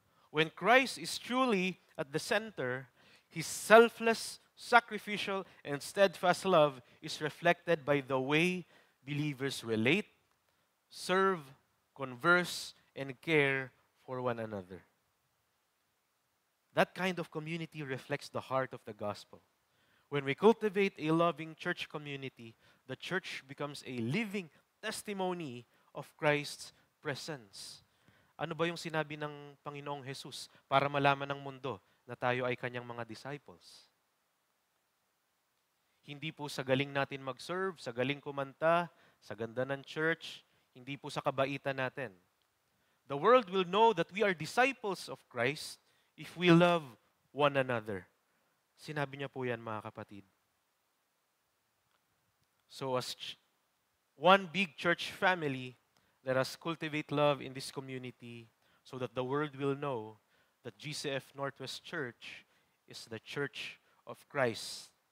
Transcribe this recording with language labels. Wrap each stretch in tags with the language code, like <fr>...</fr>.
<en>When Christ is truly at the center, His selfless, sacrificial, and steadfast love is reflected by the way believers relate, serve, converse, and care for one another. That kind of community reflects the heart of the gospel. When we cultivate a loving church community, the church becomes a living testimony of Christ's presence.</en> <tl>Ano ba yung sinabi ng Panginoong Jesus para malaman ng mundo na tayo ay kanyang mga disciples? Hindi po sa galing natin mag-serve, sa galing kumanta, sa ganda ng church, hindi po sa kabaitan natin.</tl> <en>The world will know that we are disciples of Christ if we love one another.</en> <tl>Sinabi niya po yan, mga kapatid.</tl> <en>So as one big church family, let us cultivate love in this community so that the world will know that GCF Northwest Church is the church of Christ.</en>